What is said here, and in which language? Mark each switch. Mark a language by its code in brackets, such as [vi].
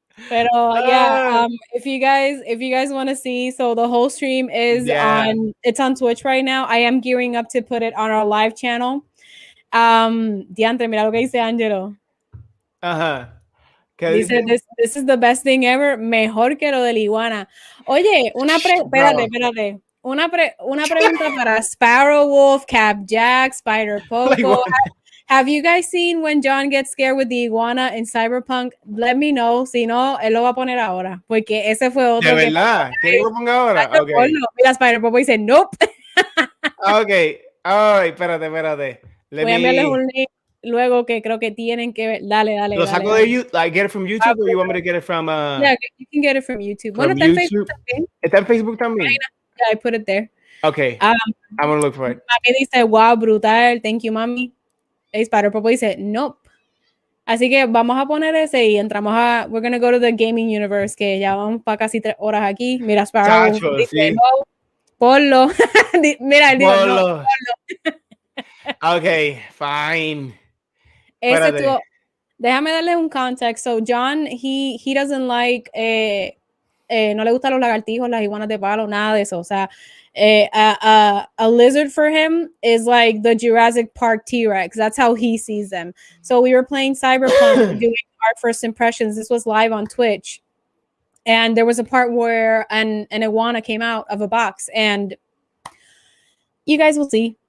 [en] Pero yeah, if you guys want to see, so the whole stream is on Twitch right now. I am gearing up to put it on our live channel. [es] Diantre, mira lo que dice Angelo. Dice, [en] this is the best thing ever, [es] mejor que lo de la iguana. Oye, espérate. Una pregunta para Sparrow Wolf, Cap Jack, Spider Poco. [en] Have you guys seen when John gets scared with the iguana in Cyberpunk? Let me know. [es] Si no, él lo va a poner ahora. Porque ese fue otro. ¿De verdad? ¿Quieres que lo ponga ahora? Okay. Mira, Spider Popo dice, nope. Ok. Ay, espérate. Voy a enviarles un link luego que creo que tienen que ver. Dale. ¿Lo saco de YouTube? [en] Like, get it from YouTube or you want me to get it from... Yeah, you can get it from YouTube. [es] Bueno, está en Facebook también. ¿Está en Facebook también? [en] Yeah, I put it there. Okay. I'm going to look for it. [es] Mami dice, wow, brutal. [en] Thank you, [es] mami. Spider Popo dice, nope. Así que vamos a poner ese y entramos a... [en] We're going to go to the gaming universe, [es] que ya vamos para casi 3 horas aquí. Mira, Sparrow dice, sí. no, ponlo. Mira, él dijo, no, ponlo. [en] Ok, fine. [es] Déjame darle un context. [en] So John, he doesn't like, [es] no le gustan los lagartijos, las iguanas de palo, nada de eso. O sea, [en] a lizard for him is like the Jurassic Park T-Rex. That's how he sees them. So we were playing Cyberpunk, doing our first impressions. This was live on Twitch. And there was a part where an iguana came out of a box, and you guys will see.